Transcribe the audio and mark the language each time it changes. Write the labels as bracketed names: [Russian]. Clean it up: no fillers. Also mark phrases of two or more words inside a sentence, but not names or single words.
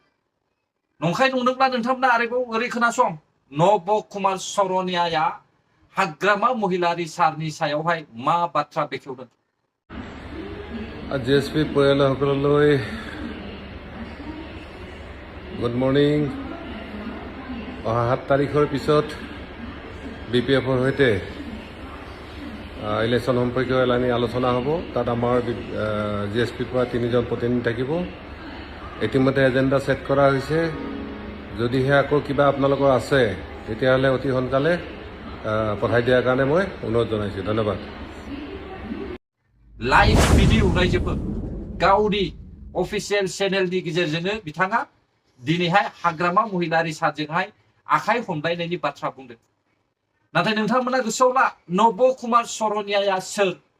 [Bodo] नंखाय नंदोंब्ला नोंथांमोना आरोबाव ओरै खोनासं। नब कुमार सरनियाया हाग्रामा महिलारि सारनि सायावहाय मा बाथ्रा बेखेवदों। जिएसपि परियालসকললৈ [English] good morning. [Assamese] 7 তাৰিখৰ পিছত BPFৰ সৈতে ইলেকশ্যন সম্পৰ্কীয় এলানি আলোচনা হ'ব। তাত আমাৰ জিএছপিৰ পৰা 3জন প্ৰতিনিধি থাকিব। ইতিমধ্যে এজেণ্ডা ছেট কৰা হৈছে। যদিহে আকৌ কিবা আপোনালোকৰ আছে তেতিয়াহ'লে অতি সোনকালে পঠাই দিয়াৰ কাৰণে মই অনুৰোধ জনাইছোঁ। ধন্যবাদ। [English] live video [Bodo] रायजोफोर गावनि [English] official channel [Bodo] गेजेरजोंनो बिथाङा दिनैहाय हाग्रामा महिलारि सारजोंहाय आखाइ हमलायनायनि बाथ्रा बुंदों। नाथाय नोंथांमोना गोसोआव ला, नब कुमार सरनियाया सोर?